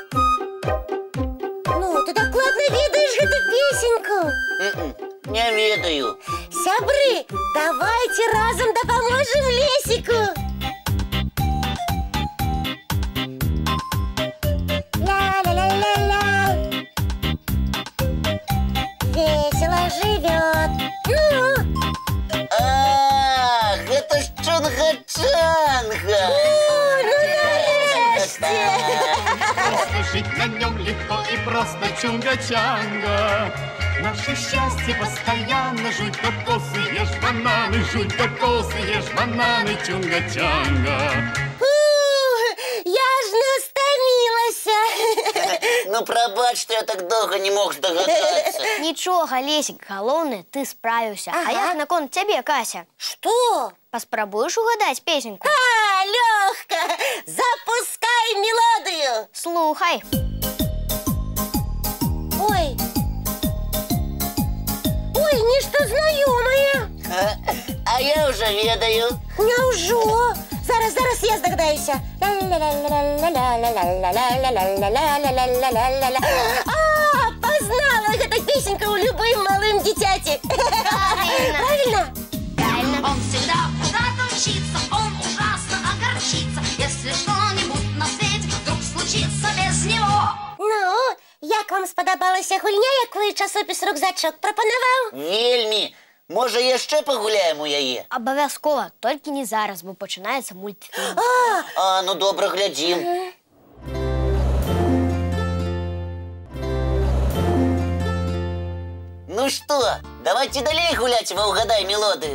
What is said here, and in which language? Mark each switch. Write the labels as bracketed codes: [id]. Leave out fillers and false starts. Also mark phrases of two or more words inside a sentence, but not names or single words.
[be] Ну, ты дакладна ведаеш гэту песеньку? Не ведаю. Сябры, давайте разам дапаможам Лесіку. Ля-ля-ля-ля-ля. [ru] Весело живет. Ну? [be] Гэта ж Чунга-Чанга. [uk] Ну нарешті. [ru] Просто жить на нем легко и просто чунга-чанга. Наше счастье постоянно. Жуй кокосы, ешь бананы, жуй кокосы, ешь бананы, чунга-чанга. [be] Я ж не стамілася. Ну, прабач, што я так доўга не мог здагадацца. Нічога, Лесік, галоўнае, ты справіўся. А як наконт цябе, Кася? Што? Паспрабуеш угадаць песеньку? Лёгка! Запускай мелодыю! Слухай. Ой! Ой, нешта знаёмае! А я ўжо ведаю. Няўжо? Зараз я здагадаюся. Пазнала! Гэта песенька ў любым малым дзіцяці. [ru] Правильно? Он всегда куда-то мчится, он ужасно огорчится, если что-нибудь на свете вдруг случится без него. [be] Ну, як вам спадабалася гульня, якую часопіс «Рюкзачок» прапанаваў? Вельмі. Можа, яшчэ пагуляем у яе? Абавязкова, толькі не зараз, бо пачынаецца мультфільм. Ну добра, глядзім. Ну што, давайте далей гуляць ва «Угадай мелодыю».